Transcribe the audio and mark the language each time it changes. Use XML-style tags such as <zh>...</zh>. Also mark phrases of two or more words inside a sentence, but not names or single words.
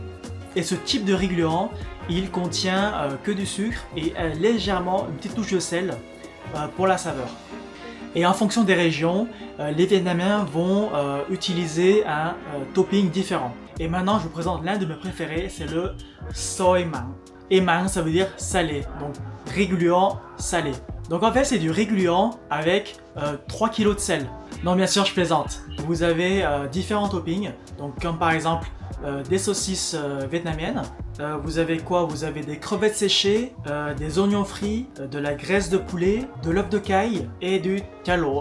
<fr>Et ce type de riz gluant, il contient que du sucre et légèrement une petite touche de sel pour la saveur. Et en fonction des régions, les Vietnamiens vont utiliser un topping différent. Et maintenant, je vous présente l'un de mes préférés, c'est le</fr> <vi>xôi mặn.</vi> <fr>Et mặn, ça veut dire salé, donc riz gluant salé. Donc en fait, c'est du riz gluant avec 3 kg de sel. Non, bien sûr, je plaisante. Vous avez différents toppings, donc comme par exemple des saucisses vietnamiennes. Vous avez quoi? Vous avez des crevettes séchées, des oignons frits, de la graisse de poulet, de l'œuf de caille et du cha lo.</fr>